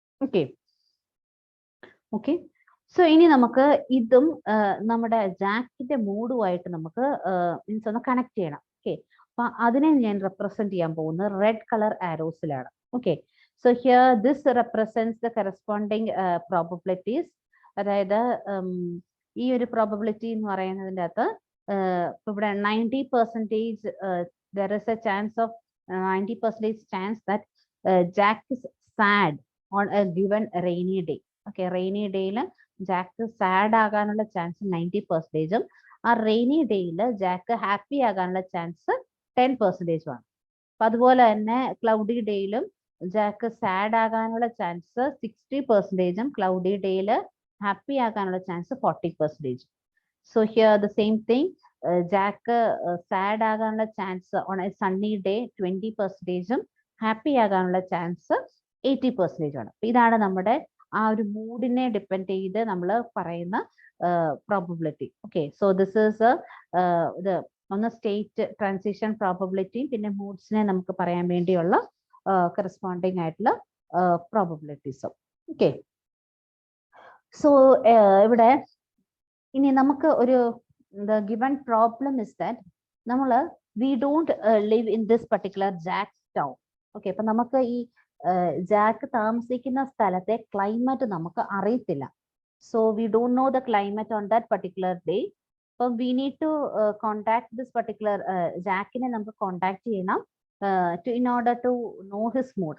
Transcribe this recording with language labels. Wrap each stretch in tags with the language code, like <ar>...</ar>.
<ml>Okay, okay, so ഇനി നമുക്ക് ഇതും നമ്മുടെ ജാക്കിന്റെ മൂഡുമായിട്ട് നമുക്ക് മീൻസ് ഒന്ന് കണക്ട് ചെയ്യണം. ഓക്കെ, അപ്പൊ അതിനെ ഞാൻ റെപ്രസെന്റ് ചെയ്യാൻ പോകുന്നത് red colour ആരോസിലാണ്.</ml> <en>Okay, so here this represents the corresponding probabilities.</en> <ml>അതായത് ഈ ഒരു പ്രോബബിലിറ്റി എന്ന് പറയുന്നതിൻ്റെ അകത്ത് ഇവിടെ</ml> <en>90% there is a chance of 90% chance that Jack is sad on a given rainy day.</en> <ml>Okay, rainy ഡേയിൽ ജാക്ക് സാഡ് ആകാനുള്ള ചാൻസ് 90%, ആ റെയിനി ഡേയിൽ ജാക്ക് ഹാപ്പി ആകാനുള്ള ചാൻസ് 10% ആണ്. അപ്പൊ അതുപോലെ തന്നെ ക്ലൗഡി ഡേയിലും ജാക്ക് സാഡ് ആകാനുള്ള ചാൻസ് 60%, ക്ലൗഡി ഡേയിൽ ഹാപ്പി ആകാനുള്ള chance 40%.</ml> <en>so here the same thing, Jack sad ആകാനുള്ള chance on a sunny day 20%,</en> <ml>happy ആകാനുള്ള ചാൻസ് 80% ആണ്. ഇതാണ് നമ്മുടെ ആ ഒരു മൂഡിനെ ഡിപ്പെൻഡ് ചെയ്ത് നമ്മൾ പറയുന്ന probability. Okay, so this is ഇത് ഒന്ന് സ്റ്റേറ്റ് ട്രാൻസിഷൻ പ്രോബബിലിറ്റി, പിന്നെ മൂഡ്സിനെ നമുക്ക് പറയാൻ വേണ്ടിയുള്ള കറസ്പോണ്ടിങ് ആയിട്ടുള്ള പ്രോബബിലിറ്റീസും.</ml> <en>okay, so</en> <ml>ഇവിടെ ഇനി നമുക്ക് ഒരു</ml> <en>the given problem is that നമ്മൾ we don't live in this particular Jack's town.</en> <ml>Okay, അപ്പൊ നമുക്ക് ഈ ജാക്ക് താമസിക്കുന്ന സ്ഥലത്തെ ക്ലൈമറ്റ് നമുക്ക് അറിയത്തില്ല.</ml> <en>So we don't know the climate on that particular day. അപ്പം we need to contact this particular ജാക്കിനെ</en> <ml>നമുക്ക് കോണ്ടാക്ട് ചെയ്യണം</ml> <en>In order to know his mood.</en>